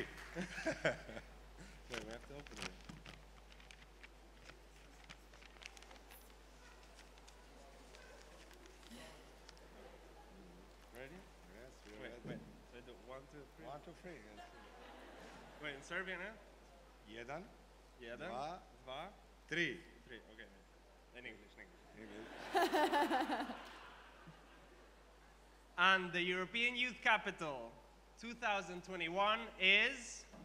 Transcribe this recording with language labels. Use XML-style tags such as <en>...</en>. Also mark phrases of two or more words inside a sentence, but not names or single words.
<en>Wait, we have to open it. Ready? Yes, we're wait, ready. wait. So I do 1, 2, 3. 1, 2, 3. Wait, in Serbian, eh?</en> <sr>Jedan, Jedan, dva, tri.</sr> <en>Three, okay. In English, And the European Youth Capital 2021 is...</en>